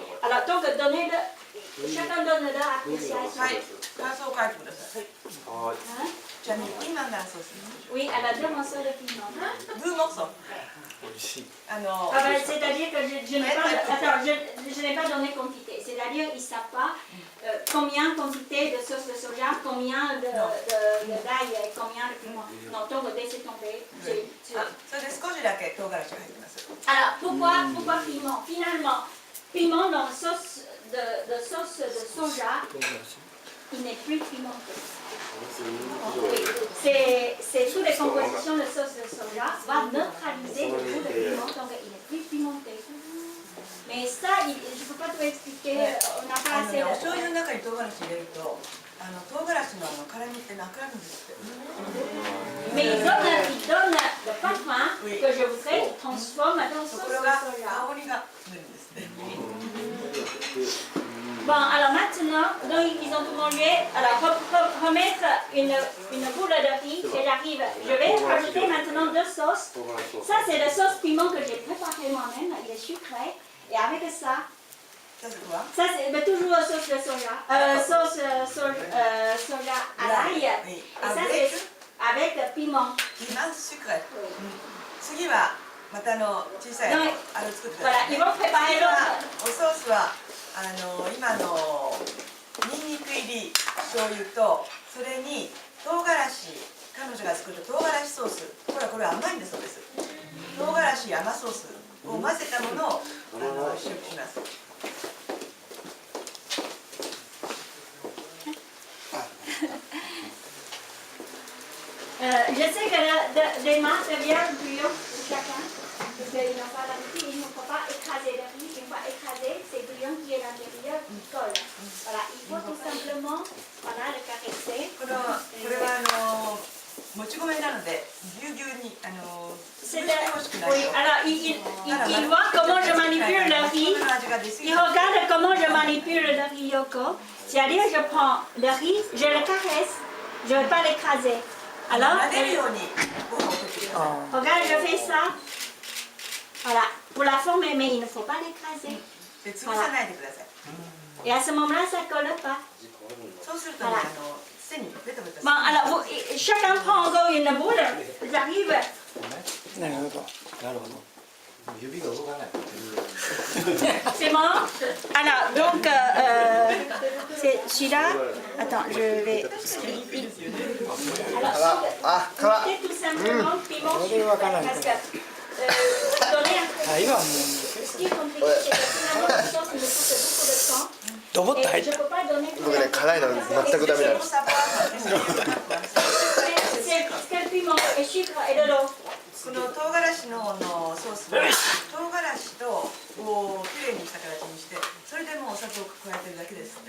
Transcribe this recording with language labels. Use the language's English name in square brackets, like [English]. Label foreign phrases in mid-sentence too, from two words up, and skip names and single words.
[French] Alors donc donnez-le, chacun donne leur appréciation. [Japanese] はい。感想を書いてください。 [French] Hein? [Japanese] じゃあピーマンがソース。 [French] Oui, elle a 2 morceaux de piment. ブーモクソ。 Ah ben, c'est-à-dire que je n'ai pas, attends, je n'ai pas donné quantité. C'est-à-dire qu'ils ne savent pas combien quantité de sauce de soja, combien de d'ail et combien de piment. Non, donc laissez tomber. [Japanese] それで少しだけ唐辛子が入ってます。 [French] Alors, pourquoi piment? Finalement, piment dans la sauce de soja, il n'est plus pimenté. Oui, c'est toutes les compositions de sauce de soja va neutraliser le goût de piment, donc il n'est plus pimenté. Mais ça, je ne peux pas tout expliquer, on n'a pas assez [Japanese] お [French] de [Japanese] 醤油の中に唐辛子入れると唐辛子の辛みってなくなるんですって。 [French] Mais il donne le parfum Oui. que je voudrais, il transforme dans [Japanese] と [French] sauce [Japanese] こ [French] de [Japanese] ろが [French] soja. [Japanese] 香りが出るんですね。 [French] Bon, alors maintenant, donc, ils ont tout mangé. Alors, remettre une boule de riz, et j'arrive. Je vais rajouter maintenant 2 sauces. Ça, c'est la sauce piment que j'ai préparée moi-même. Il est sucré. Et avec ça, [Japanese] さすが [French] ça c'est mais toujours sauce de soja. Soja à l'ail. Oui. Et ça, c'est avec le piment. piment sucré. Oui. [Japanese] 次はまた小さいはい作ってくださ [French] Voilà, [Japanese] い。 [French] ils vont préparer [Japanese] 次は [French] l'autre. [Japanese] おソースは今のニンニク入り醤油とそれに唐辛子彼女が作った唐辛子ソースこれ甘いんだそうです。唐辛子甘ソースを混ぜたものを使用します。 [French] Je sais que les matériels bouillon de chacun, parce qu'ils n'ont pas l'habitude, il ne faut pas écraser le riz. Une fois écrasé, c'est bouillon qui est à l'intérieur qui colle. Voilà, il faut tout simplement le caresser. [Japanese] これはもち米なのでぎゅうぎゅうに潰してほしくない [French] Oui, alors il voit comment je manipule le riz. [Japanese] この味が出過ぎ [French] Il [Japanese] る [French] regarde comment je manipule le riz yoko. C'est-à-dire, je prends le riz, je le caresse, je ne vais pas l'écraser. Alors, [Japanese] 撫でるようにご飯を取ってください。 [French] regarde, je fais ça. Voilà, pour la former, mais il ne faut pas l'écraser. [Japanese] で潰さないでください。 [French] Et à ce moment-là, ça ne colle pas. [Japanese] そうするとね背にベタベタす [French] Bon, [Japanese] る。 [French] alors, chacun prend encore une boule. J'arrive. [Japanese] なるほど。なるほど。指が動かない。 [French] C'est bon. Alors, donc, c'est celui-là. Attends, je vais. Alors, mettez tout simplement le piment sucré, parce que donner un peu. [Japanese] タイはもう [French] Ce qui est compliqué, c'est que finalement, la sauce me coûte beaucoup de temps. [Japanese] ドボッと入 [French] Et [Japanese] っ [French] je [Japanese] た [French] ne peux pas donner tout [Japanese] 僕ね、辛いの全くダメなんです。 [French] C'est que le piment est sucre et de l'eau. [Japanese] この唐辛子のソースは唐辛子ときれいにした形にしてそれでもうお砂糖を加えてるだけですって。